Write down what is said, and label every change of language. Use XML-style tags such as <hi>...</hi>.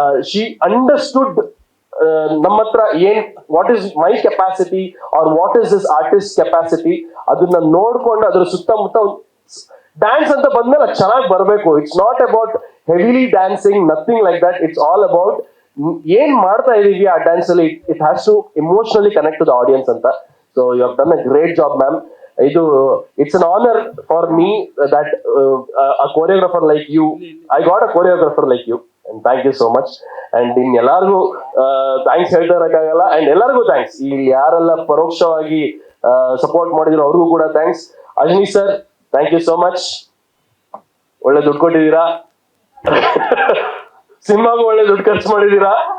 <en>she understood</en> <kn>ನಮ್ಮ ಹತ್ರ</kn> <en>what is my capacity or what is this artist capacity,</en> <kn>ಅದನ್ನ ನೋಡ್ಕೊಂಡು ಅದ್ರ ಸುತ್ತಮುತ್ತ ಡ್ಯಾನ್ಸ್ ಅಂತ ಬಂದ್ಮೇಲೆ ಅದು ಚೆನ್ನಾಗಿ ಬರಬೇಕು.</kn> <en>It's not about heavily dancing, nothing like that. It's all about</en> <kn>ಏನ್ ಮಾಡ್ತಾ ಇದೀವಿ ಆ ಡ್ಯಾನ್ಸ್ ಅಲ್ಲಿ,</kn> <en>It has to emotionally connect to the audience ಅಂತ. So you have done a great job ma'am. It's an honor for me that a choreographer like you, I got a choreographer like you, and thank you so much. And in</en> <kn>ಎಲ್ಲರಿಗೂ thanks ಹೇಳ್ತಾರಕ್ಕಾಗಲ್ಲ, and ಎಲ್ಲರಿಗೂ thanks. ಇಲ್ಲಿ ಯಾರೆಲ್ಲ ಪರೋಕ್ಷವಾಗಿ support ಮಾಡಿದ್ರು ಅವ್ರಿಗೂ ಕೂಡ thanks. Ajani sir,</kn> <en>Thank you so much.</en> <kn>ಒಳ್ಳೆ ದುಡ್ಡು ಕೊಟ್ಟಿದ್ದೀರಾ, ಸಿನಿಮಾಗೂ ಒಳ್ಳೆ ದುಡ್ಡು ಖರ್ಚು ಮಾಡಿದ್ದೀರಾ.</kn>